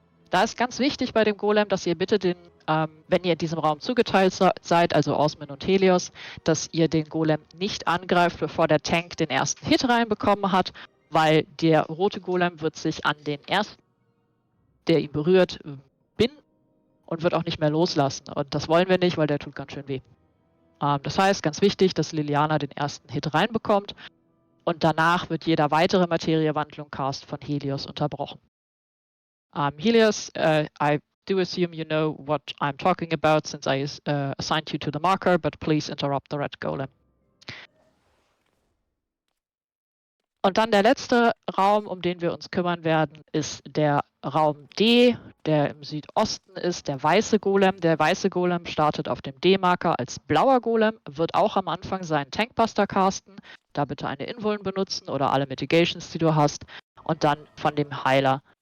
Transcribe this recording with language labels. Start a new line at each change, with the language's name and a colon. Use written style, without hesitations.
German: Da ist ganz wichtig bei dem Golem, dass ihr bitte wenn ihr in diesem Raum zugeteilt seid, also Osman und Helios, dass ihr den Golem nicht angreift, bevor der Tank den ersten Hit reinbekommen hat, weil der rote Golem wird sich an den ersten, der ihn berührt, binden und wird auch nicht mehr loslassen. Und das wollen wir nicht, weil der tut ganz schön weh. Das heißt, ganz wichtig, dass Liliana den ersten Hit reinbekommt und danach wird jeder weitere Materiewandlung-Cast von Helios unterbrochen.
English: Helios, I do assume you know what I'm talking about since I assigned you to the marker, but please interrupt the red golem.
German: Und dann der letzte Raum, um den wir uns kümmern werden, ist der Raum D, der im Südosten ist, der weiße Golem. Der weiße Golem startet auf dem D-Marker als blauer Golem, wird auch am Anfang seinen Tankbuster casten. Da bitte eine Invuln benutzen oder alle Mitigations, die du hast. Und dann von dem Heiler.